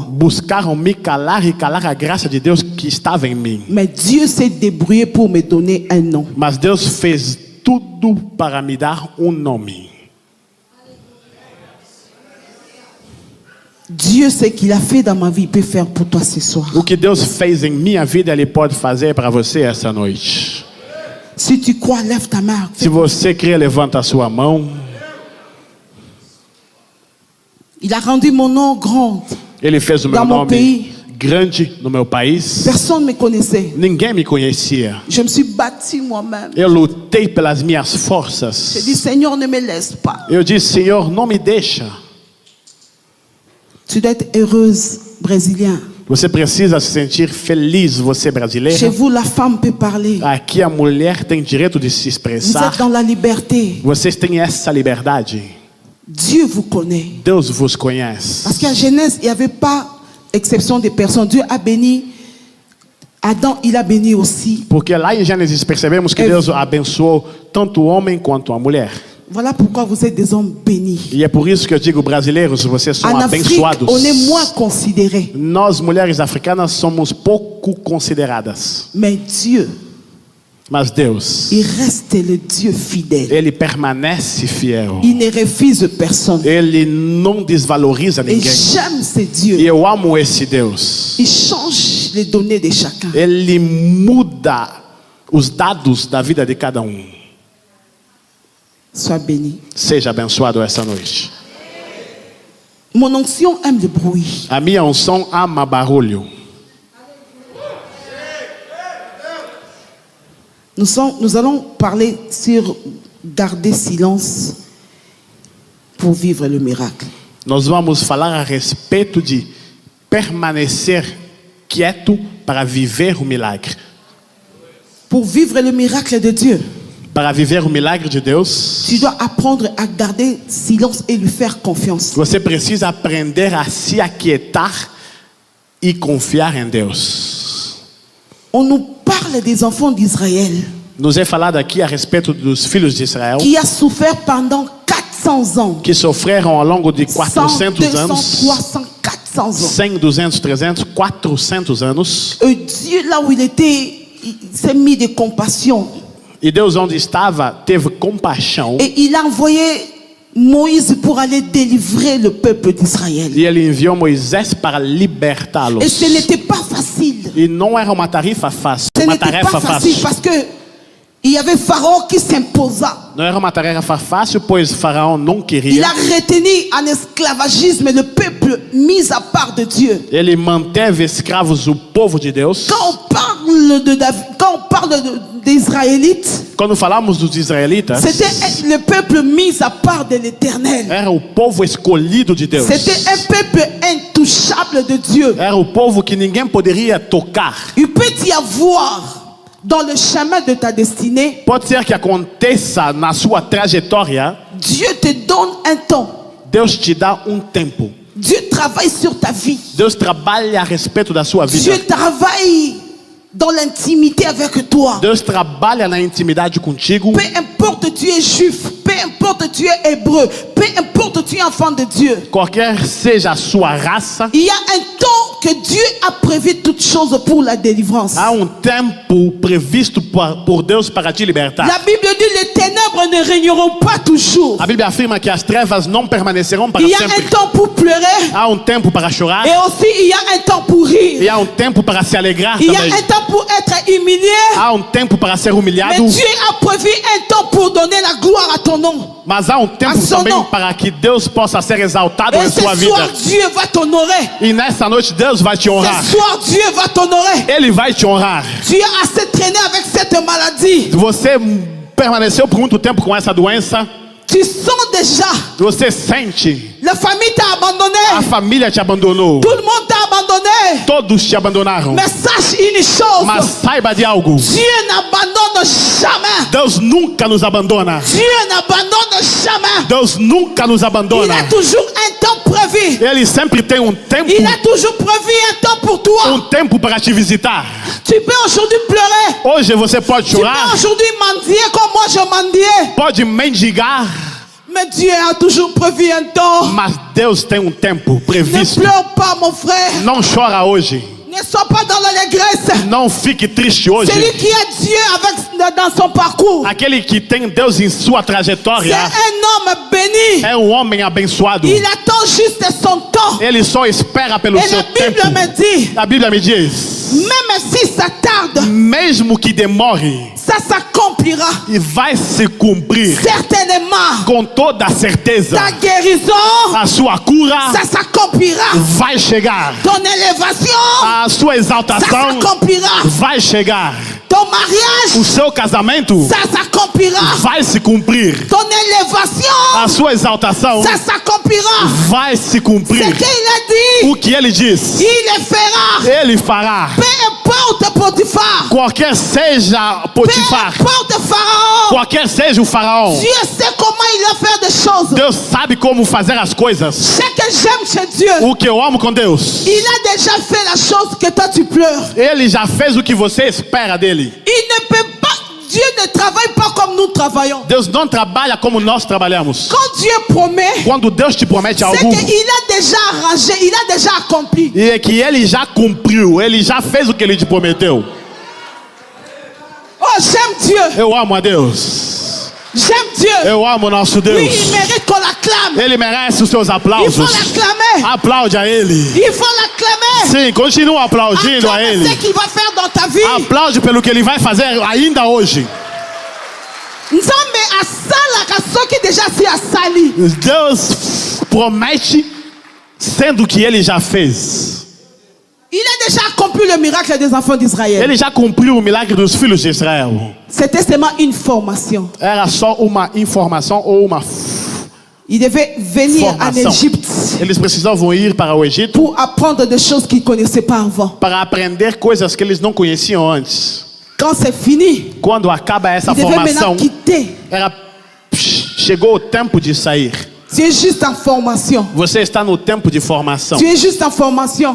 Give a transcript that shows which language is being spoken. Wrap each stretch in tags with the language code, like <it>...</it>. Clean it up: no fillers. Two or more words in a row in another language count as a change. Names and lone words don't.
<pt>Buscaram me calar e calar a graça de Deus que estava em mim.</pt> <fr>Mais Dieu s'est débrouillé pour me donner un nom.</fr> <pt>Mas Deus fez tudo para me dar nome.</pt> <fr>Dieu, ce qu'il a fait dans ma vie, il peut faire pour toi ce soir.</fr> <pt>O que Deus fez em minha vida, Ele pode fazer para você essa noite.</pt> <fr>Si tu crois, lève ta main.</fr> <pt>Se você crê, levanta a sua mão.</pt> <fr>Il a rendu mon nom grand.</fr> <pt>Ele fez o meu</pt> <fr>Dans mon</fr> <pt>nome</pt> <fr>pays.</fr> <pt>grande no meu país.</pt> <fr>Personne ne me connaissait.</fr> <pt>Ninguém me conhecia.</pt> <fr>Je me suis bâti moi-même.</fr> <pt>Eu lutei pelas minhas</pt> <fr>J'ai</fr> <pt>forças.</pt> <fr>dit, Seigneur, ne me laisse pas.</fr> <pt>Eu disse, Senhor, não me deixa.</pt> <fr>Tu dois être heureuse, brésilien.</fr> <pt>Você precisa se sentir feliz, você</pt> <fr>Chez</fr> <pt>brasileiro.</pt> <fr>vous, la femme peut parler.</fr> <pt>Aqui a mulher tem direito de se</pt> <fr>Vous</fr> <pt>expressar.</pt> <fr>êtes dans la liberté.</fr> <pt>Vocês têm essa liberdade.</pt> <fr>Dieu vous connaît.</fr> <pt>Deus vos conhece.</pt> <fr>Parce qu'en Genèse, il n'y avait pas exception de personnes. Dieu a béni Adam, il a béni aussi.</fr> <pt>Porque lá em Gênesis percebemos que Deus abençoou tanto o homem quanto a mulher.</pt> <fr>Voilà pourquoi vous êtes des hommes bénis.</fr> <pt>E é por isso que eu digo, brasileiros, vocês são</pt> <fr>En Afrique,</fr> <pt>abençoados.</pt> <fr>on est moins considérés.</fr> <pt>Nós, mulheres africanas, somos pouco consideradas.</pt> <fr>Mais Dieu,</fr> <pt>Mas Deus,</pt> <fr>il reste le Dieu fidèle.</fr> <pt>Ele permanece fiel.</pt> <fr>Il ne refuse personne.</fr> <pt>Ele não desvaloriza</pt> <fr>Et</fr> <pt>ninguém.</pt> <fr>j'aime ce</fr> <pt>E</pt> <fr>Dieu.</fr> <pt>eu amo esse Deus.</pt> <fr>Il change les données de chacun.</fr> <pt>Ele muda os dados da vida de cada um.</pt> <fr>Sois béni.</fr> <pt>Seja abençoado essa noite.</pt> <fr>Mon onction aime le bruit.</fr> <pt>A minha unção ama barulho.</pt> <fr>Nous allons parler sur garder silence pour vivre le miracle.</fr> <pt>Nós vamos falar a respeito de permanecer quieto para viver o milagre.</pt> <fr>Pour vivre le miracle de Dieu,</fr> <pt>Para viver o milagre de Deus,</pt> <fr>tu dois apprendre à garder silence et lui faire confiance.</fr> <pt>você precisa aprender a se aquietar e confiar em Deus.</pt> <fr>On nous parle des enfants d'Israël</fr> <pt>Nos é falado aqui a respeito dos filhos de Israel</pt> <fr>qui a souffert pendant 400 ans.</fr> <pt>que sofreram ao longo de</pt> <fr>100,</fr> <pt>400</pt> <fr>200,</fr> <pt>anos,</pt> <fr>300, 400 ans.</fr> <pt>100, 200, 300, 400 anos.</pt> <fr>Dieu, là où il était, il s'est mis de compassion.</fr> <pt>E Deus, onde estava, teve compaixão.</pt> <fr>Et il a envoyé Moïse pour aller délivrer le peuple d'Israël.</fr> <pt>E ele enviou Moisés para libertá-los.</pt> <fr>Et ce n'était pas facile.</fr> <pt>E não era uma tarefa fácil.</pt> <fr>Ce</fr> <pt>Uma</pt> <fr>n'était</fr> <pt>tarefa</pt> <fr>pas facile</fr> <pt>fácil.</pt> <fr>parce que il y avait Pharaon qui s'imposa.</fr> <pt>Não era uma tarefa fácil, pois Faraó não</pt> <fr>Il</fr> <pt>queria.</pt> <fr>a retenu en esclavagisme le peuple mis à part de Dieu.</fr> <pt>Ele manteve escravos o povo de Deus.</pt> <fr>Quand on parle de David, quand on parle des Israélites,</fr> <pt>Quando falamos dos israelitas,</pt> <fr>c'était le peuple mis à part de l'Éternel.</fr> <pt>era o povo escolhido de Deus.</pt> <fr>C'était un peuple intouchable de Dieu.</fr> <pt>Era o povo que ninguém poderia tocar.</pt> <fr>Il peut y avoir dans le chemin de ta destinée,</fr> <pt>Pode ser que aconteça na sua trajetória,</pt> <fr>Dieu te donne un temps.</fr> <pt>Deus te dá tempo.</pt> <fr>Dieu travaille sur ta vie.</fr> <pt>Deus trabalha a respeito da sua vida.</pt> <fr>Dieu travaille dans l'intimité avec toi.</fr> <pt>Deus trabalha na intimidade contigo.</pt> <fr>Peu importe tu es juif, peu importe tu es hébreu, peu importe tu es enfant de Dieu.</fr> <pt>Qualquer seja a sua raça,</pt> <fr>Il y a un temps que Dieu a prévu toutes choses pour la délivrance.</fr> <pt>há tempo previsto por Deus para te libertar.</pt> <fr>La Bible dit les ténèbres ne régneront pas toujours.</fr> <pt>A Bíblia afirma que as trevas não permanecerão para</pt> <fr>Il y a</fr> <pt>sempre.</pt> <fr>un temps pour pleurer</fr> <pt>Há tempo para chorar</pt> <fr>et aussi il y a un temps pour rire.</fr> <pt>e há tempo para se alegrar</pt> <fr>Il y a</fr> <pt>também.</pt> <fr>un temps pour être humilié.</fr> <pt>Há tempo para ser humilhado,</pt> <fr>Mais Dieu a prévu un temps pour donner la gloire à ton nom.</fr> <pt>mas há tempo A seu também nome. para que Deus possa ser exaltado</pt> <fr>Et</fr> <pt>em</pt> <fr>ce</fr> <pt>sua</pt> <fr>soir,</fr> <pt>vida.</pt> <fr>Dieu va t'honorer.</fr> <pt>E nessa noite Deus vai te honrar.</pt> <fr>Ce soir, Dieu va t'honorer.</fr> <pt>Ele vai te honrar.</pt> <fr>Tu as assez traîné avec cette maladie.</fr> <pt>Você permaneceu por muito tempo com essa doença.</pt> <fr>Tu sens déjà,</fr> <pt>Você sente.</pt> <fr>la famille t'a</fr> <pt>A</pt> <fr>abandonné.</fr> <pt>família te abandonou.</pt> <fr>Tout le monde t'a abandonné.</fr> <pt>Todos te abandonaram.</pt> <fr>Mais sache une chose.</fr> <pt>Mas saiba de algo.</pt> <fr>Dieu n'abandonne jamais.</fr> <pt>Deus nunca nos abandona.</pt> <fr>Dieu n'abandonne jamais.</fr> <pt>Deus nunca nos</pt> <fr>Il</fr> <pt>abandona.</pt> <fr>a toujours un temps prévu prévu.</fr> <pt>Ele sempre tem tempo.</pt> <fr>Il a toujours prévu un temps pour toi.</fr> <pt>Tempo para te visitar.</pt> <fr>Tu peux aujourd'hui pleurer.</fr> <pt>Hoje você pode</pt> <fr>Tu peux</fr> <pt>chorar.</pt> <fr>aujourd'hui mendier comme moi je mendiais.</fr> <pt>Pode mendigar.</pt> <fr>Mais Dieu a toujours prévu un temps.</fr> <pt>Mas Deus tem tempo</pt> <fr>Ne</fr> <pt>previsto.</pt> <fr>pleure pas, mon frère.</fr> <pt>Não chora hoje.</pt> <fr>Ne sois pas dans l'allégresse.</fr> <pt>Não fique triste hoje.</pt> <fr>Celui qui a Dieu dans son parcours.</fr> <pt>Aquele que tem Deus em sua</pt> <fr>C'est</fr> <pt>trajetória</pt> <fr>un homme béni.</fr> <pt>é homem abençoado.</pt> <fr>Il attend juste son temps.</fr> <pt>Ele só espera pelo</pt> <fr>Et</fr> <pt>seu</pt> <fr>la Bible</fr> <pt>tempo.</pt> <fr>me dit,</fr> <pt>A Bíblia me diz,</pt> <fr>même si ça tarde,</fr> <pt>mesmo que demore,</pt> <fr>ça s'accomplira.</fr> <pt>e vai se cumprir</pt> <fr>Certainement,</fr> <pt>com toda certeza.</pt> <fr>ta guérison,</fr> <pt>A sua cura</pt> <fr>ça s'accomplira.</fr> <pt>vai chegar.</pt> <fr>Ton élévation,</fr> <pt>A sua</pt> <fr>ça</fr> <pt>exaltação</pt> <fr>s'accomplira.</fr> <pt>vai chegar.</pt> <fr>Ton mariage,</fr> <pt>O seu casamento</pt> <fr>ça s'accomplira.</fr> <pt>vai se cumprir.</pt> <fr>Ton élévation,</fr> <pt>A sua exaltação</pt> <fr>ça s'accomplira.</fr> <pt>vai se</pt> <fr>Ce</fr> <pt>cumprir.</pt> <fr>qu'il a dit,</fr> <pt>O que ele diz,</pt> <fr>il le fera.</fr> <pt>ele fará.</pt> <fr>Peu importe Potiphar,</fr> <pt>Qualquer seja</pt> <fr>peu</fr> <pt>Potifar,</pt> <fr>importe Pharaon,</fr> <pt>qualquer seja o faraó,</pt> <fr>Dieu sait comment il va faire des choses.</fr> <pt>Deus sabe como fazer as coisas.</pt> <fr>Ce que j'aime chez Dieu,</fr> <pt>O que eu amo com Deus,</pt> <fr>il a déjà fait la chose que toi tu pleures.</fr> <pt>ele já fez o que você espera dele.</pt> <fr>Il ne peut pas, Dieu ne travaille pas comme nous travaillons.</fr> <pt>Deus não trabalha como nós trabalhamos.</pt> <fr>Quand Dieu promet,</fr> <pt>Quando Deus te promete</pt> <fr>c'est</fr> <pt>algo,</pt> <fr>qu'il a déjà arrangé, il a déjà accompli.</fr> <pt>e é que ele já cumpriu, ele já fez o que ele te prometeu.</pt> <fr>Oh, j'aime Dieu.</fr> <pt>Eu amo a Deus.</pt> <fr>J'aime Dieu.</fr> <pt>Eu amo nosso Deus.</pt> <fr>Oui, il mérite qu'on l'acclame.</fr> <pt>Ele merece os seus</pt> <fr>Il faut</fr> <pt>aplausos.</pt> <fr>l'acclamer.</fr> <pt>Aplaude a ele.</pt> <fr>Il faut l'acclamer.</fr> <pt>Sim, continua aplaudindo a</pt> <fr>Acclame</fr> <pt>ele.</pt> <fr>ce qu'il va faire dans ta vie.</fr> <pt>Aplaude pelo que ele vai fazer ainda hoje.</pt> <ln>Nzambe asalaka soki déjà si asali.</ln> <pt>Deus promete sendo que ele já fez.</pt> <fr>Il a déjà accompli le miracle des enfants d'Israël.</fr> <pt>Ele já cumpriu o milagre dos filhos de Israel.</pt> <fr>C'était seulement une formation.</fr> <pt>Era só uma informação ou uma</pt> <fr>Il devait venir en</fr> <pt>formação.</pt> <fr>Égypte</fr> <pt>Eles precisavam ir para o Egito</pt> <fr>pour apprendre des choses qu'ils ne connaissaient pas avant.</fr> <pt>para aprender coisas que eles não conheciam antes.</pt> <fr>Quand c'est fini,</fr> <pt>Quando acaba essa</pt> <fr>ils devaient</fr> <pt>formação,</pt> <fr>maintenant quitter.</fr> <pt>chegou o tempo de sair.</pt> <fr>Tu es juste en formation.</fr> <pt>Você está no tempo de formação.</pt> <fr>Tu es juste en formation.</fr>